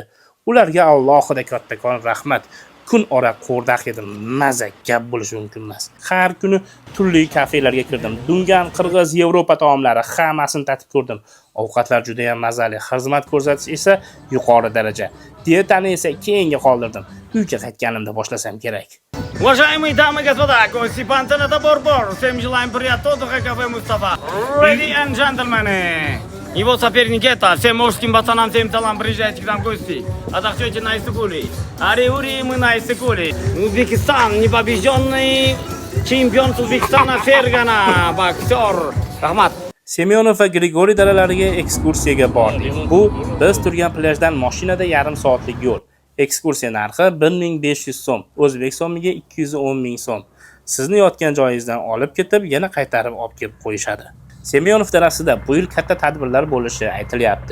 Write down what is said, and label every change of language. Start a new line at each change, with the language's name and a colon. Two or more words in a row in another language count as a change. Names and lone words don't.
Uzbek: Ularga alohida kattakon rahmat. Kun ora qo'rdoq yedim, maza gap bo'lishi mumkin emas. Har kuni turli kafelarga kirdim. Dungan, qirg'iz, Yevropa taomlari hammasini tatib ko'rdim. Ovqatlar juda ham mazali, xizmat ko'rsatish esa yuqori daraja. Dietani esa keyinga qoldirdim. Uyga qaytganimda boshlasam kerak.
Russian: Уважаемые дамы и господа, гости пансионата Борбор, всем желаем приятного отдыха, кафе Мустафа.
English: Ladies and gentlemen,
Russian: его соперник это, всем мужским пацанам, всем талам, приезжайте к нам в гости. Отдохнете на Иссыкуле. Ари-ури, мы на Иссыкуле. Узбекистан, непобежденный чемпион Узбекистана Фергана, боксер. Рахмат.
Uzbek: Semyonov va Grigoriy daralariga ekskursiyaga bordik. Bu biz turgan plyajdan mashinada yarim soatlik yo'l. Ekskursiya narxi 1500 so'm, o'zbek so'miga 210 ming so'm. Sizni yotgan joyingizdan olib ketib, yana qaytarib olib kelib qo'yishadi. Semyonov darasida bu yil katta tadbirlar bo'lishi aytilyapti.